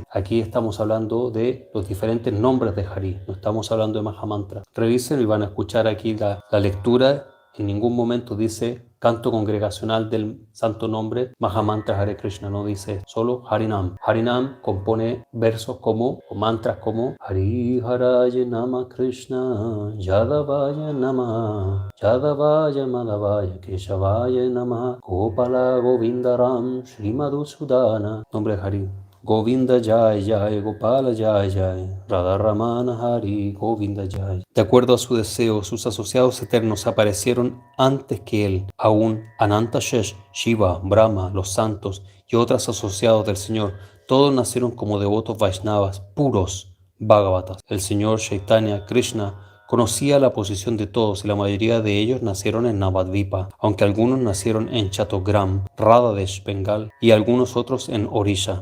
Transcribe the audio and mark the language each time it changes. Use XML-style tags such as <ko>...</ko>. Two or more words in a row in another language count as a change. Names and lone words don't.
<es>Aquí estamos hablando de los diferentes nombres de Hari, no estamos hablando de Mahamantra. Revisen y van a escuchar aquí la lectura. En ningún momento dice canto congregacional del santo nombre Mahamantra Hare Krishna, no dice solo Harinam. Harinam compone versos como, o mantras como</es> <sa>Hari Haraya Nama Krishna Yadavaya Nama Yadavaya Madhavaya Keshavaya Nama Gopala Govindaram Sri Madhusudana.</sa> <es>Nombre de Hari.</es> <sa>Govinda Jai Jai, Gopala Jai Jai, Radharamana Hari, Govinda Jai.</sa> <es>De acuerdo a su deseo, sus asociados eternos aparecieron antes que él. Aún Anantashesh, Shiva, Brahma, los santos y otros asociados del Señor, todos nacieron como devotos Vaishnavas puros, Bhagavatas. El Señor Chaitanya Krishna conocía la posición de todos y la mayoría de ellos nacieron en Navadvipa, aunque algunos nacieron en Chattogram, Radhadesh, Bengal, y algunos otros en Orisha.</es>